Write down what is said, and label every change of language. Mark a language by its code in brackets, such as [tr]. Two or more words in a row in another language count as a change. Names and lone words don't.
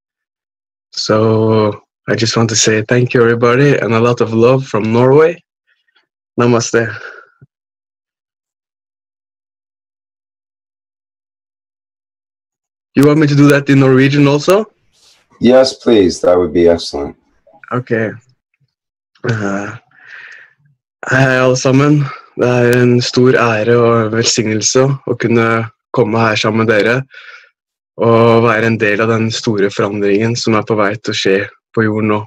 [en] So I just want to say thank you, everybody, and a lot of love from Norway. Namaste. You want me to do that in Norwegian also? Yes, please. That would be excellent. [no] Okay. Hei, alle sammen. Det en stor ære og velsignelse å kunne komme her sammen med dere og være en del av den store forandringen som på vei til å skje på jorden nå.